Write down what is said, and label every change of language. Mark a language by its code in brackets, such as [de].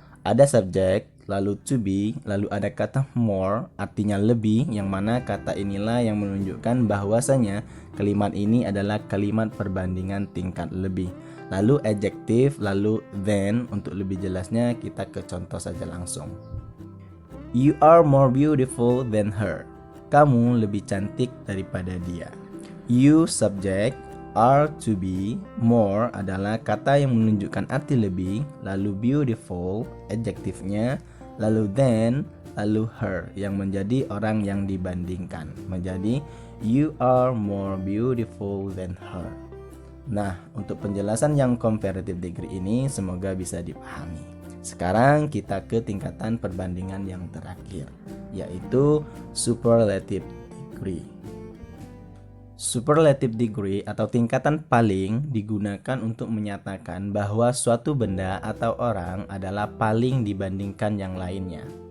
[id] Ada subjek, lalu to be, lalu ada kata more artinya lebih, yang mana kata inilah yang menunjukkan bahwasanya kalimat ini adalah kalimat perbandingan tingkat lebih. Lalu adjektif, lalu than. Untuk lebih jelasnya kita ke contoh saja langsung. [en] You are more beautiful than her. [id] Kamu lebih cantik daripada dia. You subject, are to be, more adalah kata yang menunjukkan arti lebih, lalu beautiful adjektifnya, lalu than, lalu her yang menjadi orang yang dibandingkan. [en] Menjadi you are more beautiful than her. [id] Nah, untuk penjelasan yang comparative degree ini semoga bisa dipahami. Sekarang kita ke tingkatan perbandingan yang terakhir, yaitu superlative degree. Superlative degree atau tingkatan paling digunakan untuk menyatakan bahwa suatu benda atau orang adalah paling dibandingkan yang lainnya.